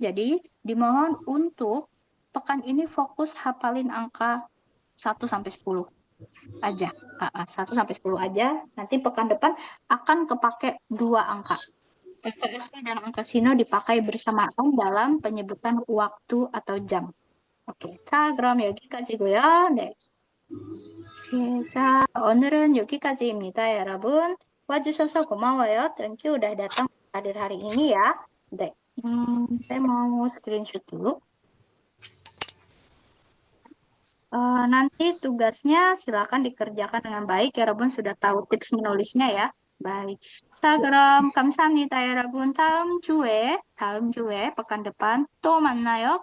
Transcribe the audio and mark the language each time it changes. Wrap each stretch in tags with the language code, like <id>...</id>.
<id>Jadi dimohon untuk pekan ini fokus hafalin angka 1 sampai 10 aja. 1 sampai 10 aja. Nanti pekan depan akan kepake 2 angka. Angka asli dan angka sino dipakai bersamaan dalam penyebutan waktu atau jam.</id> <ko>오케이. 자, 그럼 여기까지고요. 네. 예, 자, 오늘은 여기까지입니다, 여러분. 와주셔서 고마워요.</ko> <id>땡큐 udah datang hadir hari ini ya. 네. saya mau screenshot dulu. Nanti tugasnya silakan dikerjakan dengan baik.</id> <ko>여러분</ko> <id>sudah tahu tips menulisnya ya. baik.</id> <ko>자, 그럼 감사합니다, 여러분. 다음 주에</ko> <id>pekan depan</id> <ko>또 만나요.</ko>